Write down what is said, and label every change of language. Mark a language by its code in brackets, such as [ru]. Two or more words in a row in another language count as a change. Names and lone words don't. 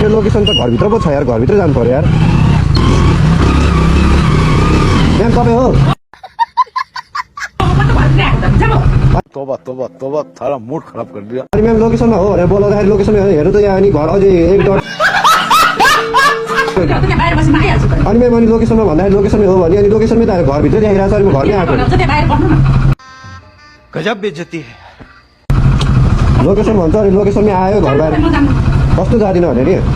[ne] लोकेसन त घरभित्र पो छ यार, घरभित्र जानु पर्यो यार। म्याम तपाईँ हो? [hi] तोबा तोबा तोबा, थारा मूड खराब कर दिया। [ne] अनि म्याम लोकेसनमा हो भनेर बोलाउँदाखेरि लोकेसनमा हेर्नु त यहाँ अनि घर अझै 1 डट। अनि म्याम अनि लोकेसनमा भन्दाखेरि लोकेसनमै हो भने अनि लोकेसनमै त घरभित्र देखाइरहेको छ, अनि म घरमै आएको। [hi] गजब बेइज्जती है। [ne] लोकेसन भन्छ अनि लोकेसनमै आयो घर बाहिर कस्तो जाँदिनँ भने नि।